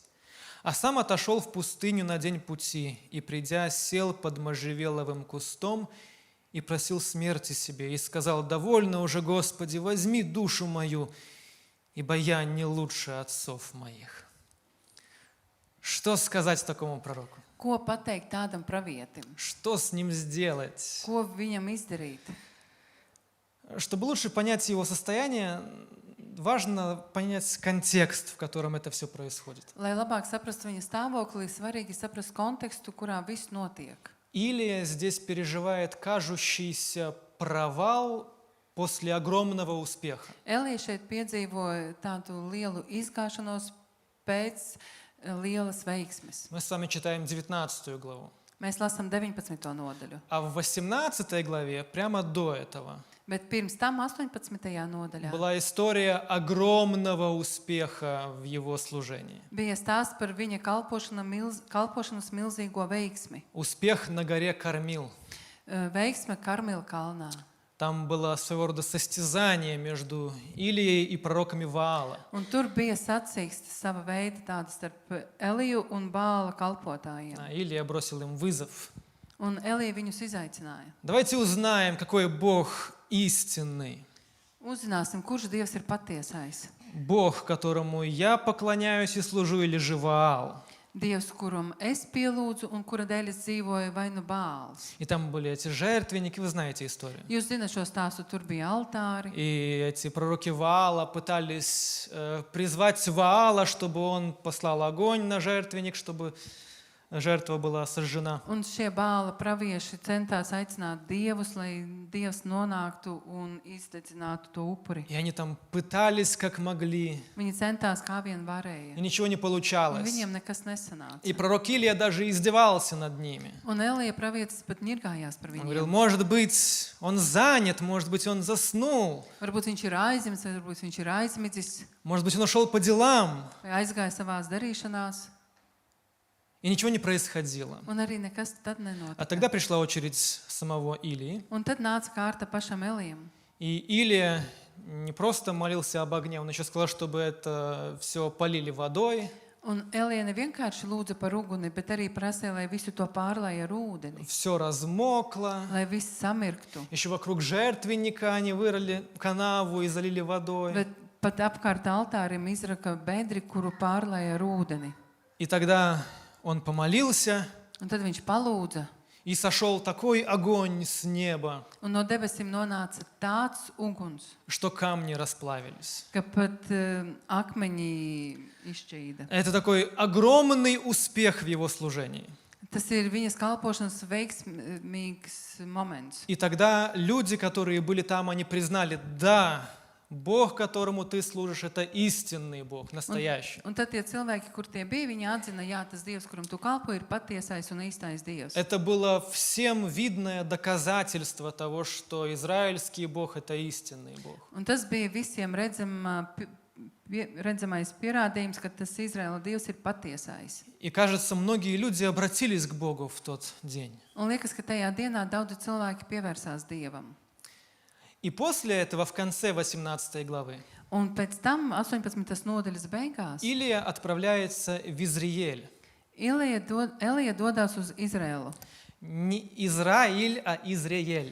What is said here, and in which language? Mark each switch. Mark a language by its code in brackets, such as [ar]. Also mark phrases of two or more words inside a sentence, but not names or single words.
[ru] А сам отошел в пустыню на день пути, и, придя, сел под можжевеловым кустом и просил смерти себе, и сказал: «Довольно уже, Господи, возьми душу мою, ибо я не лучше отцов моих». Что сказать такому пророку? [lv] Ko pateikt tādam pravietim? [ru] Что с ним сделать? [lv] Ko viņam izdarīt? [ru] Чтобы лучше понять его состояние, важно понять контекст, в котором это все происходит. [lv] Lai labāk saprastu viņa stāvokli, svarīgi saprast kontekstu, kurā viss notiek. [ru] Илия здесь переживает кажущийся провал после огромного успеха. [lv] Elija šeit piedzīvoja tādu lielu izgāšanos pēc lielas veiksmes. [ru] Мы с вами читаем 19 главу. [lv] Mēs lasām 19. nodaļu. [ru] А в 18 главе, прямо до этого, [lv] Bet pirms tam 18. nodaļā [ru] была история огромного успеха в его служении. [lv] bija stāsts par viņa kalpošanas milzīgo veiksmi. [ru] Успех на горе Кармил. [lv] Veiksme Karmila kalnā. [ru] Там было своего рода состязание между Илией и пророками Ваала. [lv] Un tur bija sacīkstes sava veida tāda starp Eliju un Bāla kalpotājiem. [ru] Илия бросил им вызов. [lv] Un Elija viņus izaicināja. [ru] Давайте узнаем, какой Бог истинный. [lv] Uzzināsim, kurš Dievs ir patiesais. [ru] Бог, которому я поклоняюсь и служу, или же Ваал. [lv] Dievs, kuram es pielūdzu un kura dēļ es dzīvoju, vai nu Bāls. [ru] И там были эти жертвенники, вы знаете историю. [lv] Jūs zināt šo stāstu, tur bija altāri. [ru] И эти пророки Ваала пытались призвать Ваала, чтобы он послал огонь на жертвенник, чтобы жертва была сожжена. [lv] Un šie Bāla pravieši centās aicināt Dievus, lai Dievs nonāktu un izdedzinātu to upuri. [ru] И они там пытались как могли, [lv] Viņi centās kā vien varēja. [ru] и ничего не [lv] Un [ru] получалось. [lv] viņiem nekas nesanāca. [ru] И пророк Илия даже издевался над ними. [lv] Un Elija pravietis pat ņirgājās par [ru] Он говорил: [lv] viņiem. [ru] может быть, он занят, может быть, он заснул, [lv] Varbūt viņš ir aizņemts, vai varbūt viņš ir aizmidzis, [ru] может быть, он ушел по делам. [lv] vai aizgāja savās darīšanās. [ru] И ничего не происходило. [lv] Un arī nekas tad [ru] А [lv] nenotika. [ru] тогда пришла очередь самого Илии. [lv] Un tad nāca kārta pašam Elijam. [ru] И Илия не просто молился об огне, он еще сказал, чтобы это все полили водой. [lv] Un Elija nevienkārši lūdza par uguni, bet arī prasīja, lai visu to pārlāja ar ūdeni, [ru] Все размокло. [lv] lai viss samirktu. [ru] Еще вокруг жертвенника они вырыли канаву и залили водой. [lv] Bet pat apkārt altārim izraka bedri, kuru pārlāja ar ūdeni. [ru] И тогда он помолился, [lv] Un tad viņš palūdza, [ru] и И сошел такой огонь с неба, [lv] Un no debesīm nonāca tāds uguns, [ru] что камни расплавились. [lv] ka pat akmeņi izšķīda. [ru] Это такой огромный успех в его служении. [lv] Tas ir viņas kalpošanas veiksmīgs moments. [ru] И тогда люди, которые были там, они признали, да, Бог, которому ты служишь, это истинный Бог, настоящий. [lv] Un tad tie cilvēki, kur tie bija, viņi atzina, jā, tas Dievs, kuram tu kalpo, ir patiesais un īstais Dievs. [ru] Это было всем видное доказательство того, что израильский Бог – это истинный Бог. [lv] Un tas bija visiem redzamais pierādījums, ka tas Izraēla Dievs ir patiesais. [ru] И кажется, многие люди обратились к Богу в тот день. [lv] Un liekas, ka tajā dienā daudzi cilvēki pievērsās Dievam. [ru] И после этого, в конце 18 главы, [lv] Un pēc tam 18. nodaļas beigās [ru] Илия отправляется в Изриель. [lv] Elija dodas uz Izraēlu. [ru] Не Израиль, а Изриель.